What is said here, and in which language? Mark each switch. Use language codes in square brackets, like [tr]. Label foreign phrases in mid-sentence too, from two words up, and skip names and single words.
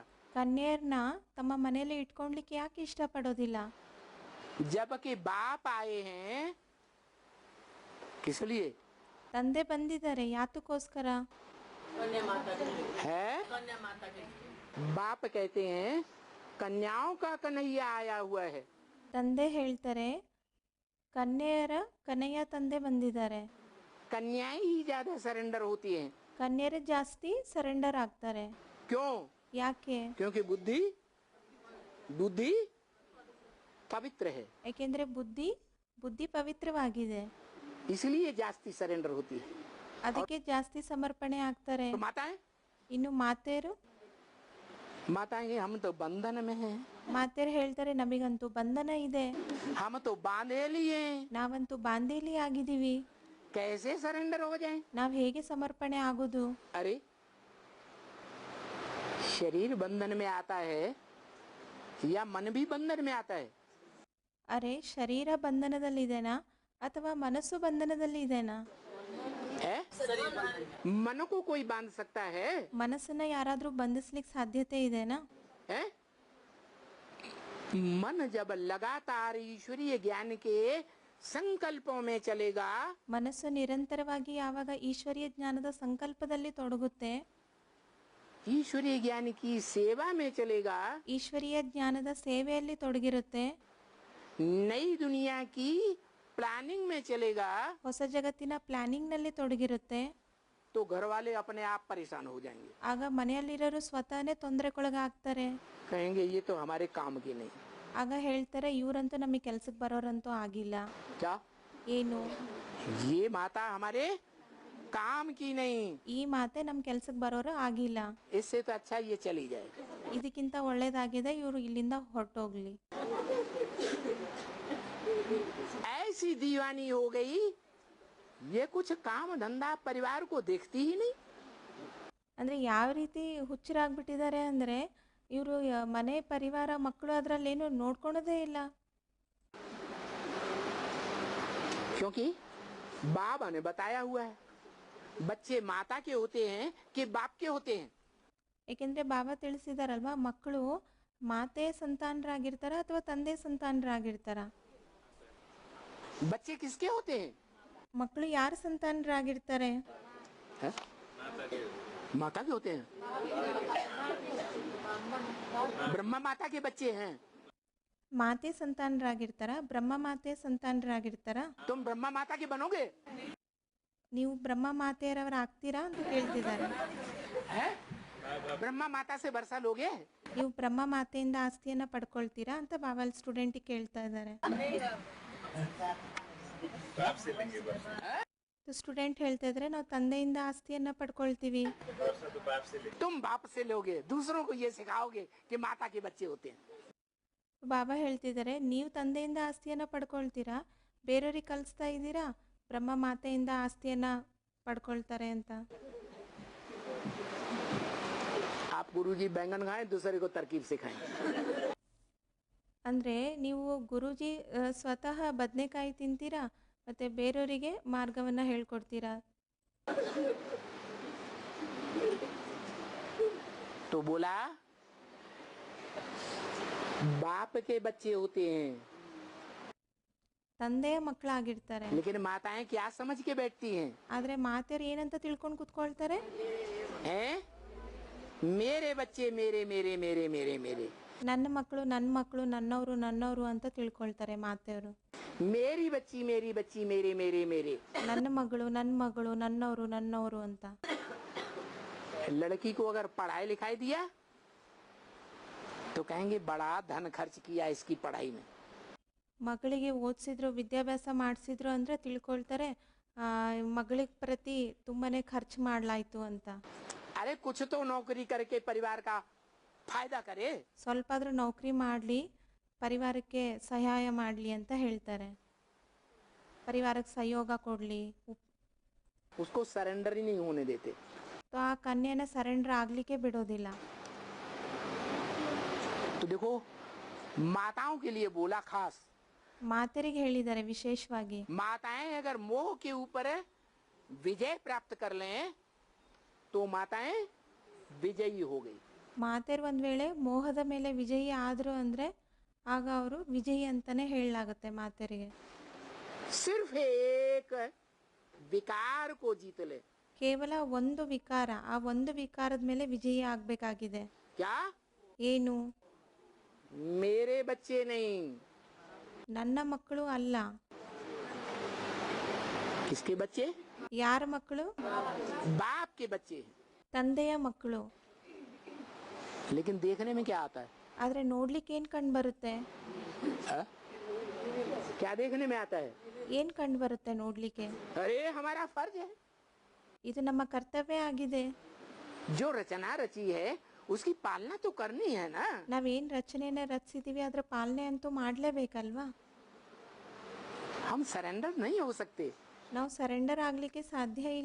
[kn] ಕನ್ಯೆಯರನ್ನ ತಮ್ಮ ಮನೆಯಲ್ಲಿ ಇಟ್ಕೊಳ್ಲಿಕ್ಕೆ ಯಾಕೆ ಇಷ್ಟಪಡೋದಿಲ್ಲ? [hi] जबकि बाप आए हैं किस लिए? [kn] ತಂದೆ ಬಂದಿದ್ದಾರೆ ಯಾತಕ್ಕೋಸ್ಕರ? [hi] है बाप कहते हैं कन्याओं का कन्हैया आया हुआ है। [kn] ತಂದೆ ಹೇಳ್ತಾರೆ ಕನ್ಯೆಯರ ಕನ್ಹಯ್ಯ ತಂದೆ ಬಂದಿದ್ದಾರೆ. [hi] कन्याएं ही ज्यादा सरेंडर होती हैं। [kn] ಕನ್ಯೆಯರೇ ಜಾಸ್ತಿ ಸರೆಂಡರ್ ಆಗ್ತಾರೆ. [hi] क्यों? [kn] ಯಾಕೆ? [hi] क्योंकि बुद्धि बुद्धि पवित्र है, [kn] ಯಾಕೆಂದ್ರೆ ಬುದ್ಧಿ ಪವಿತ್ರವಾಗಿದೆ, [hi] इसलिए जास्ती सरेंडर होती है। [kn] ಅದಕ್ಕೆ ಜಾಸ್ತಿ ಸಮರ್ಪಣೆ ಆಗ್ತಾರೆ. [hi] तो माताएं [kn] ಇನ್ನು ಮಾತೆಯರು [hi] माताएं हम तो बंधन में हैं, [kn] ಮಾತೆಯರು ಹೇಳ್ತಾರೆ ನಮಗಂತೂ ಬಂಧನ ಇದೆ, [hi] हम तो बांधे लिए, [kn] ನಾವಂತೂ ಬಾಂಧೇಲಿ ಆಗಿದ್ದೀವಿ, [hi] कैसे सरेंडर हो जाएं? [kn] ನಾವ್ ಹೇಗೆ ಸಮರ್ಪಣೆ ಆಗೋದು? [hi] अरे शरीर बंधन में आता है या मन भी बंधन में आता है? [kn] ಅರೆ ಶರೀರ ಬಂಧನದಲ್ಲಿದೆನಾ ಅಥವಾ ಮನಸ್ಸು ಬಂಧನದಲ್ಲಿ ಇದೆನಾ? [hi] है मन को कोई बांध सकता है? [kn] ಮನಸ್ಸನ್ನ ಯಾರಾದ್ರೂ ಬಂಧಿಸ್ಲಿಕ್ಕೆ ಸಾಧ್ಯತೆ ಇದೆನಾ? [hi] है मन जब लगातार ईश्वरीय ज्ञान के संकल्पों में चलेगा, [kn] ಮನಸ್ಸು ನಿರಂತರವಾಗಿ ಯಾವಾಗ ಈಶ್ವರೀಯ ಜ್ಞಾನದ ಸಂಕಲ್ಪದಲ್ಲಿ ತೊಡಗುತ್ತೆ, [hi] ईश्वरीय ज्ञान की सेवा में चलेगा, [kn] ಈಶ್ವರೀಯ ಜ್ಞಾನದ ಸೇವೆಯಲ್ಲಿ ತೊಡಗಿರುತ್ತೆ, [hi] नई दुनिया की प्लानिंग में चलेगा, [kn] ಹೊಸ ಜಗತ್ತಿನ ಪ್ಲಾನಿಂಗ್ ನಲ್ಲಿ ತೊಡಗಿರುತ್ತೆ, [hi] तो घर वाले अपने आप परेशान हो जाएंगे, [kn] ಆಗ ಮನೆಯಲ್ಲಿರೋರು ಸ್ವತಃನೇ ತೊಂದರೆಗೊಳಗಾಗ್ತಾರೆ. [hi] कहेंगे ये तो हमारे काम की नहीं। [kn] ಆಗ ಹೇಳ್ತಾರೆ ಇವರಂತೂ ನಮಗೆ ಕೆಲ್ಸಕ್ಕೆ ಬರೋರಂತೂ ಆಗಿಲ್ಲ. [hi] क्या [kn] ಏನು? [hi] ये माता हमारे काम की नहीं? [kn] ಈ ಮಾತೆ ನಮ್ ಕೆಲ್ಸಕ್ಕೆ ಬರೋರು ಆಗಿಲ್ಲ. [hi] इससे तो अच्छा ये चली जाए। [kn] ಇದಕ್ಕಿಂತ ಒಳ್ಳೇದಾಗಿದೆ ಇವರು ಇಲ್ಲಿಂದ ಹೊರಟೋಗ್ಲಿ. [hi] ऐसी दीवानी हो गई, ये कुछ काम धंधा परिवार को देखती ही नहीं। [kn] ಅಂದ್ರೆ ಯಾವ ರೀತಿ ಹುಚ್ಚರಾಗ್ಬಿಟ್ಟಿದ್ದಾರೆ ಅಂದ್ರೆ ಇವರು ಮನೆ ಪರಿವಾರ ಮಕ್ಕಳು ಅದ್ರಲ್ಲೇನು ನೋಡ್ಕೊಳೋದೇ ಇಲ್ಲ. [hi] क्योंकि बाबा ने बताया हुआ है बच्चे माता के होते हैं कि बाप के होते हैं। [kn] ಏಕೆಂದ್ರೆ ಬಾಬಾ ತಿಳಿಸಿದಾರಲ್ವಾ, ಮಕ್ಕಳು ಮಾತೆ ಸಂತಾನರಾಗಿರ್ತಾರ ಅಥವಾ ತಂದೆ ಸಂತಾನರಾಗಿರ್ತಾರ? [hi] बच्चे किसके होते हैं? [kn] ಮಕ್ಕಳು ಯಾರ ಸಂತಾನರಾಗಿರ್ತಾರೆ? [hi] है? माता के होते हैं। ब्रह्मा माता के बच्चे हैं। [kn] ಮಾತೆ ಸಂತಾನರಾಗಿರ್ತಾರ? ಬ್ರಹ್ಮ ಮಾತೆ ಸಂತಾನರಾಗಿರ್ತಾರ? [hi] तुम ब्रह्मा माता के बनोगे? [kn] ನೀವು ಬ್ರಹ್ಮ ಮಾತೆಯರವರ ಆಗ್ತೀರಾ ಅಂತ ಕೇಳ್ತಿದ್ದಾರೆ. [hi] है? ब्रह्मा माता से वर्षा लोगे? [kn] ನೀವು ಬ್ರಹ್ಮ ಮಾತೆಯಿಂದ ಆಸ್ತಿಯನ್ನ ಪಡ್ಕೊಳ್ತೀರಾ ಅಂತ ಬಾಬಾ ಸ್ಟೂಡೆಂಟ್ ಕೇಳ್ತಾ ಇದ್ದಾರೆ. ಸ್ಟೂಡೆಂಟ್ ಹೇಳ್ತಾ ಇದ್ರೆ ನಾವು ತಂದೆಯಿಂದ ಆಸ್ತಿಯನ್ನ ಪಡ್ಕೊಳ್ತೀವಿ. [hi] तुम बाप से लोगे, दूसरों को ये सिखाओगे कि माता के बच्चे होते हैं। [kn] ಬಾಬಾ ಹೇಳ್ತಿದ್ದಾರೆ ನೀವು ತಂದೆಯಿಂದ ಆಸ್ತಿಯನ್ನ ಪಡ್ಕೊಳ್ತೀರಾ, ಬೇರೆಯವ್ರಿಗೆ ಕಲಿಸ್ತಾ ಇದ್ದೀರಾ ಬ್ರಹ್ಮ ಮಾತೆಯಿಂದ ಆಸ್ತಿಯನ್ನ ಪಡ್ಕೊಳ್ತಾರೆ ಅಂತ. [hi] गुरुजी बैंगन खाएं, दूसरे को तरकीब सिखाएं। [kn] ಅಂದರೆ ನೀವು ಗುರೂಜಿ ಸ್ವತಃ ಬದನೆಕಾಯಿ ತಿಂತೀರಾ ಮತ್ತು ಬೇರೆಯವರಿಗೆ ಮಾರ್ಗವನ್ನು ಹೇಳ್ಕೊಡ್ತೀರಾ. [hi] तो बोला बाप के बच्चे होते हैं, [kn] ತಂದೆಯ ಮಕ್ಕಳಾಗಿರ್ತಾರೆ. [hi] लेकिन माताएं क्या समझ के बैठती हैं? [kn] ಆದರೆ ಮಾತೆಯರು ಏನಂತ ತಿಳ್ಕೊಂಡು ಕೂತ್ಕೊಳ್ತಾರೆ? [hi] हैं? मेरे बच्चे मेरे मेरे मेरे मेरे मेरे, [kn] ನನ್ನ ಮಕ್ಕಳು ನನ್ನವರು ನನ್ನವರು ಅಂತ ತಿಳ್ಕೊಳ್ತಾರೆ ಮಾತೆಯವರು. [hi] मेरी बच्ची मेरी बच्ची मेरे मेरे मेरे. [kn] ನನ್ನ ಮಗಳು ನನ್ನವರು ಅಂತ. [hi] लड़की को अगर पढ़ाई लिखाई दिया तो कहेंगे बड़ा धन खर्च किया इसकी पढ़ाई में. [kn] ಮಗಳಿಗೆ ಓದಿಸಿದ್ರು, ವಿದ್ಯಾಭ್ಯಾಸ ಮಾಡಿಸಿದ್ರು ಅಂದರೆ ತಿಳ್ಕೊಳ್ತಾರೆ ಮಗಳಿಗೆ ಪ್ರತಿ ತುಂಬಾನೇ ಖರ್ಚು ಮಾಡಲಾಯ್ತು ಅಂತ. [hi] अरे कुछ तो नौकरी करके परिवार का फायदा करे. [kn] ಸ್ವಲ್ಪ ಆದ್ರೂ ನೌಕರಿ ಮಾಡಲಿ, ಪರಿವಾರಕ್ಕೆ ಸಹಾಯ ಮಾಡಲಿ ಅಂತ ಹೇಳ್ತಾರೆ. ಪರಿವಾರಕ್ಕೆ ಸಹಯೋಗ ಕೊಡಲಿ. [hi] उसको सरेंडर ही नहीं होने देते. [kn] ಆ ಕನ್ಯೆನ ಸರೆಂಡರ್ ಆಗ್ಲಿಕ್ಕೆ ಬಿಡೋದಿಲ್ಲ. [hi] तो देखो माताओं के लिए बोला खास, [kn] ಮಾತೆರಿಗೆ ಹೇಳಿದ್ದಾರೆ ವಿಶೇಷವಾಗಿ. [hi] माताएं अगर मोह के ऊपर विजय प्राप्त कर लें तो माताएं विजयी हो गई. [kn] ಮಾತೆರು ಒಂದ್ ವೇಳೆ ಮೋಹದ ಮೇಲೆ ವಿಜಯಿ ಆದ್ರು ಅಂದ್ರೆ ಆಗ ಅವರು ವಿಜಯಿ ಅಂತಾನೆ ಹೇಳಲಾಗುತ್ತೆ ಮಾತೆರಿಗೆ. [hi] सिर्फ एक विकार को जीत ले. [kn] ಕೇವಲ ಒಂದು ವಿಕಾರ, ಆ ಒಂದು ವಿಕಾರದ ಮೇಲೆ ವಿಜಯಿ ಆಗ್ಬೇಕಾಗಿದೆ. [hi] क्या? [kn] ಏನು? [hi] मेरे बच्चे नहीं. [kn] ನನ್ನ ಮಕ್ಕಳು ಅಲ್ಲ. [hi] किसके बच्चे? [kn] ಯಾರ ಮಕ್ಕಳು? [hi] बाप के बच्चे. [kn] ತಂದೆಯ ಮಕ್ಕಳು. [hi] लेकिन देखने में क्या आता है? [kn] ಆದ್ರೆ ನೋಡ್ಲಿಕ್ಕೆ ಏನ್ ಕಂಡು ಬರುತ್ತೆ? [hi] क्या देखने में आता है? [kn] ಏನ್ ಕಂಡು ಬರುತ್ತೆ ನೋಡ್ಲಿಕ್ಕೆ? [hi] अरे हमारा फर्ज है. [kn] ಇದು ನಮ್ಮ ಕರ್ತವ್ಯ ಆಗಿದೆ. [hi] जो रचना रची है उसकी पालना तो करनी है ना. [kn] ನಾವೇನ್ ರಚನೆಯನ್ನ ರಚಿಸಿದೀವಿ ಅದ್ರ ಪಾಲನೆ ಅಂತೂ ಮಾಡ್ಲೇಬೇಕಲ್ವಾ. [hi] हम सरेंडर नहीं हो सकते. [kn] ನಾವು ಸರೆಂಡರ್ ಆಗ್ಲಿಕ್ಕೆ ಸಾಧ್ಯ ಇಲ್ಲ.